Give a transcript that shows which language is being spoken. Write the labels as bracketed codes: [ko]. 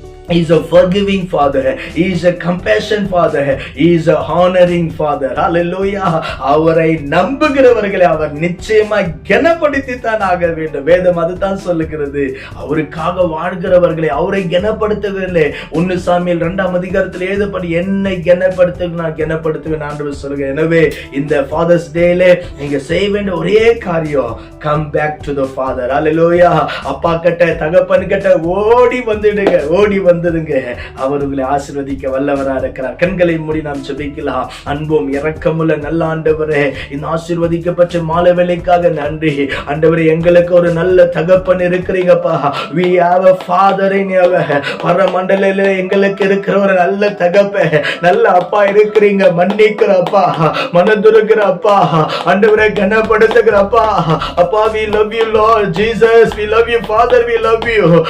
[en] He is a forgiving father. He is a compassion father. He is a honoring father. Hallelujah. [ta] அவரை நம்புகிறவர்களை அவர் நிச்சயமா கனப்படுத்தி தான் ஆக வேண்டும். வேதம் அதுதான் சொல்லுகிறது. அவருக்காக வாழ்கிறவர்களை அவரை கனப்படுத்தவில்லை. 1 சாமுவேல் 2ஆம் அதிகாரத்தில் எழுதப்படி என்னை கனப்படுத்த நான் கனப்படுத்துவேன் ஆண்டவர் சொல்லுங்க. எனவே இந்த ஃபாதர்ஸ் டேல நீங்க செய்ய வேண்டிய ஒரே காரியம், [en] Come back to the father. [ta] ஹalleluya. அப்பா கிட்ட தகப்பன் கிட்ட ஓடி வந்துடுங்க. ஓடி வந்துடுங்க. அவர் உங்களை ஆசீர்வதிக்க வல்லவரா இருக்கிறார். கண்களை மூடி நாம் ஜெபிக்கலாம். அன்பும் இரக்கமுள்ள நல்ல ஆண்டவரே, இந்த ஆசீர்வதிக்கப்பட்ட மாலை வேளைக்காக நன்றி ஆண்டவரே. எங்களுக்கு ஒரு நல்ல தகப்பன் இருக்கிறீங்கப்பா. [en] we have a father in heaven. [ta] பரமண்டலத்திலே எங்களுக்கு இருக்கிற ஒரு நல்ல தகப்பன், நல்ல அப்பா இருக்கிறீங்க. மன்னிக்கிற அப்பா, மனதுருகிற அப்பா, ஆண்டவரே கனப்படுத்துகிற அப்பா. [en] அப்பா, we love you Lord Jesus, we love you Father, we love you.